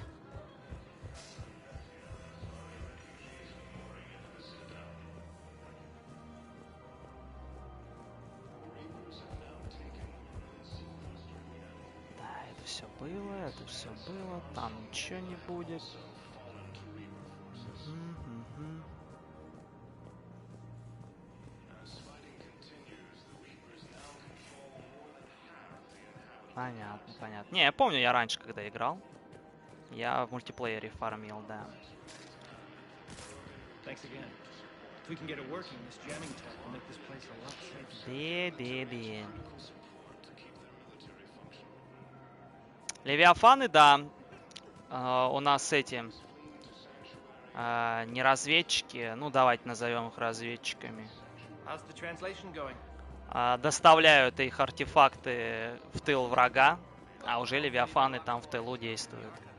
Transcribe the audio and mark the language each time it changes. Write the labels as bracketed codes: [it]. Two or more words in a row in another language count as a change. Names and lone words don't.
[ru] Да, это все было, там ничего не будет. Понятно. Не, я помню, я раньше, когда играл, я в мультиплеере фармил, да. Бе-бе-бе. Левиафаны, да. У нас эти не разведчики, ну давайте назовем их разведчиками. Доставляют их артефакты в тыл врага, а уже левиафаны там в тылу действуют.